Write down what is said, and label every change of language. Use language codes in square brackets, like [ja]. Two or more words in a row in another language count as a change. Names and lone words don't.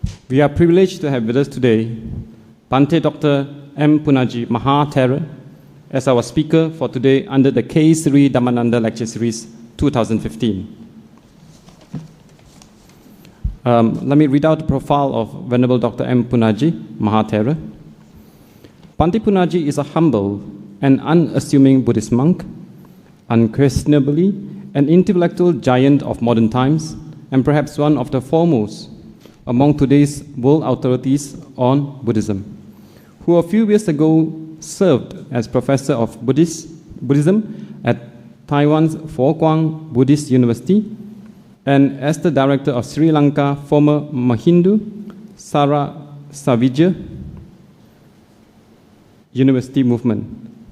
[en] We are privileged to have with us today Bhante Dr. M. Punnaji Mahathera as our speaker for today under the K3 Dhammananda Lecture Series 2015. Let me read out the profile of Venerable Dr. M. Punnaji Mahathera. Bhante Punnaji is a humble and unassuming Buddhist monk, unquestionably an intellectual giant of modern times, and perhaps one of the foremost among today's world authorities on Buddhism, who a few years ago served as professor of Buddhism at Taiwan's Fo Guang Buddhist University and as the director of Sri Lanka former Mahindu Sarasavija University movement.